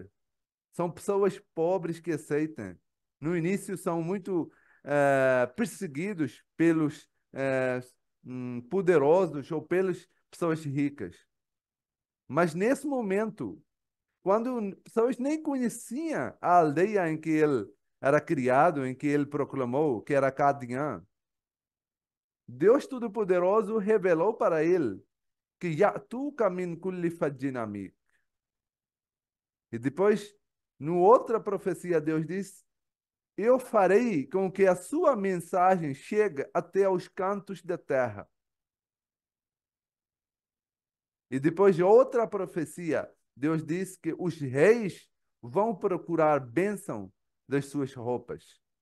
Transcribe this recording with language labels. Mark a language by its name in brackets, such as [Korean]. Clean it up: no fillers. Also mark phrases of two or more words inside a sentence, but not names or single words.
[Portuguese] São pessoas pobres que aceitam. No início são muito perseguidos pelos poderosos ou pelas pessoas ricas. Mas nesse momento, quando pessoas nem conheciam a aldeia em que ele era criado, em que ele proclamou que era Cadian, Deus Todo-Poderoso revelou para ele que [Arabic] يأتيك من كل فج عميق. [Portuguese] E depois, no outra profecia, Deus diz: eu farei com que a sua mensagem chegue até aos cantos da terra. E depois de outra profecia, Deus diz que os reis vão procurar bênção das suas roupas.